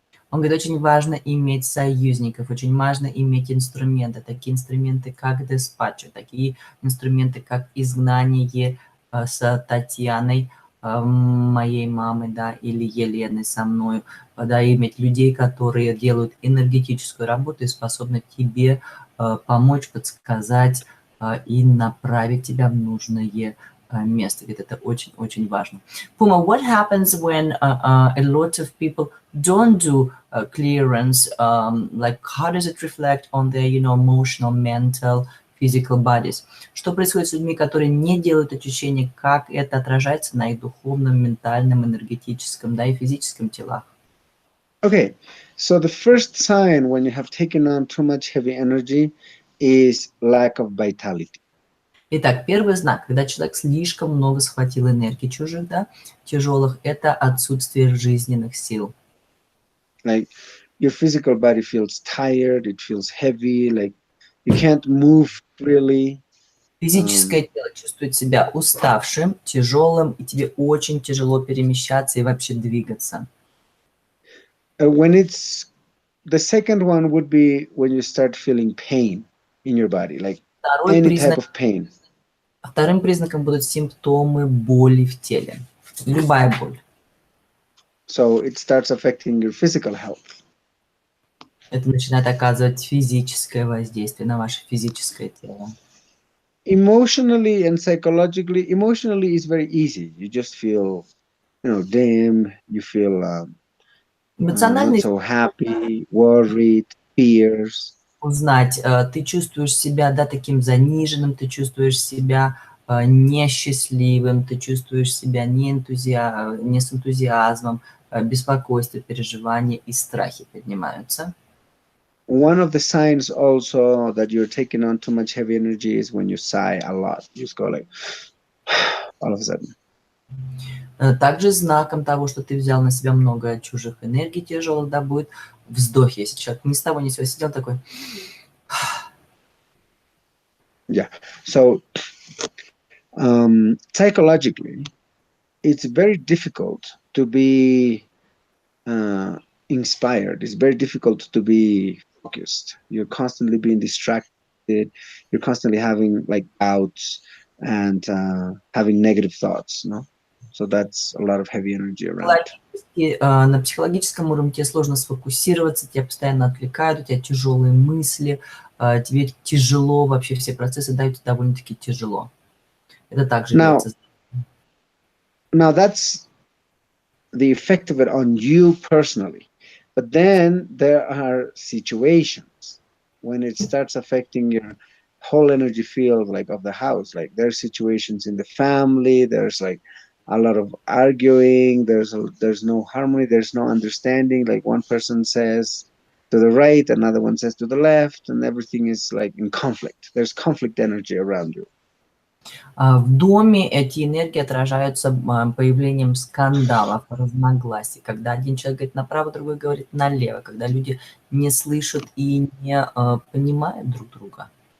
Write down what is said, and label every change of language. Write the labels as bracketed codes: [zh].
[ru] Он говорит, очень важно иметь союзников, очень важно иметь инструменты, такие инструменты, как диспатчер, такие инструменты, как изгнание с Татьяной, моей мамой, да, или Еленой со мной, да, иметь людей, которые делают энергетическую работу и способны тебе помочь, подсказать и направить тебя в нужное место. Ведь это очень-очень важно. [en] Puma, what happens when a lot of people don't do clearance? Like, how does it reflect on their, emotional, mental, physical bodies? [ru] Что происходит с людьми, которые не делают очищение? Как это отражается на их духовном, ментальном, энергетическом, да, и физическом телах? [en] Okay, so the first sign when you have taken on too much heavy energy is lack of vitality. [ru] Итак, первый знак, когда человек слишком много схватил энергии чужих, да, тяжелых, это отсутствие жизненных сил. [en] Like your physical body feels tired, it feels heavy, like you can't move freely. [ru] Физическое тело чувствует себя уставшим, тяжелым, и тебе очень тяжело перемещаться и вообще двигаться. [en] When it's the second one would be when you start feeling pain in your body, like any type of pain. [ru] Вторым признаком будут симптомы боли в теле. Любая боль. [en] So it starts affecting your physical health. [ru] Это начинает оказывать физическое воздействие на ваше физическое тело. [en] Emotionally and psychologically, emotionally is very easy. You just feel, dim. You feel not so happy, worried, fears. [ru] Узнать, ты чувствуешь себя, да, таким заниженным, ты чувствуешь себя несчастливым, ты чувствуешь себя не с энтузиазмом, беспокойство, переживания и страхи поднимаются. [en] One of the signs also that you're taking on too much heavy energy is when you sigh a lot. You just go like all of a sudden. [ru] Также знаком того, что ты взял на себя много чужих энергий тяжелых, да, будет вздохе, если человек ни с того ни с сего сидел такой. [en] Yeah. So psychologically, it's very difficult to be inspired. It's very difficult to be focused. You're constantly being distracted. You're constantly having like doubts and having negative thoughts. No, so that's a lot of heavy energy around. [ru] На психологическом уровне тебе сложно сфокусироваться, тебя постоянно отвлекают, у тебя тяжелые мысли, тебе тяжело, вообще все процессы даются довольно-таки тяжело. Это также является... [en] Now that's the effect of it on you personally. But then there are situations when it starts affecting your whole energy field, like of the house. Like there's situations in the family, there's like a lot of arguing, there's no harmony, there's no understanding. Like one person says to the right, another one says to the left, and everything is like in conflict. There's conflict energy around you. [ru] В доме эти энергии отражаются появлением скандалов, разногласий, когда один человек говорит направо, другой говорит налево, когда люди не слышат и не понимают друг друга.